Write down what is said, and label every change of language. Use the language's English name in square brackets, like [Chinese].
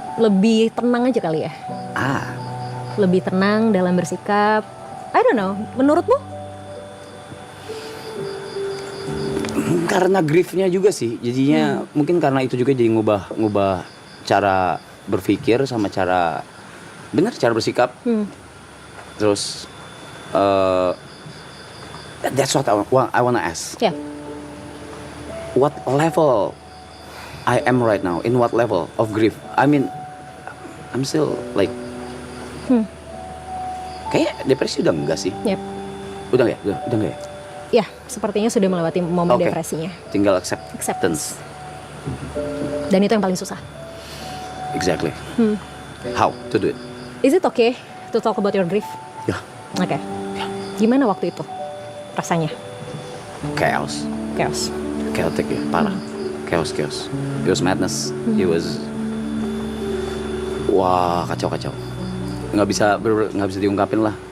[Indonesian] Lebih tenang aja kali ya? Lebih tenang dalam bersikap. [English] I don't know. [Indonesian] Menurutmu? Karena griefnya juga sih. Jadinya mungkin karena itu juga jadi ngubah cara berpikir sama cara bersikap. Terus [English] that's what I wanna ask. [Indonesian] Ya. [English] What level I am right now? In what level of grief? I mean, I'm still like [Indonesian] kayak depresi udah enggak sih? [English] Yep. [Indonesian] Udah enggak ya? Ya, sepertinya sudah melewati momen Oke. depresinya. Tinggal acceptance. Dan itu yang paling susah. [English] Exactly. How to do it? Is it okay to talk about your grief? [Indonesian] Ya, Oke. Gimana waktu itu rasanya? [English] chaos. Chaotic ya, [Indonesian] parah. [English] Chaos. It was madness. It was wah, [Indonesian] kacau. Nggak bisa diungkapin lah.